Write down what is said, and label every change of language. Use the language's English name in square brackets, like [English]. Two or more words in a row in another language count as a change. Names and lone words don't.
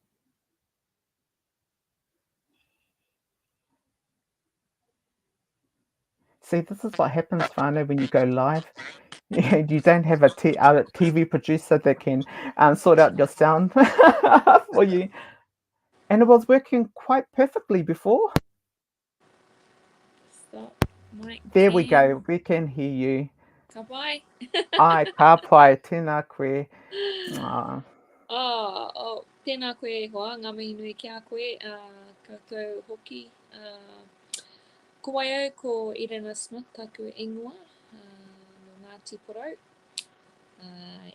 [English] See, this is what happens, whānau, when you go live. You don't have a TV producer that can sort out your sound for you. And it was working quite perfectly before. Stop. Mic There we cam. go, we can hear you. [Māori] Ka pai. Ai, ka pai, tēnā koe. Tēnā koe hoa, ngā mihi nui ki a koe, koutou hoki. Ko wai au ko Irena Smith, taku ingoa, no Ngāti Porou.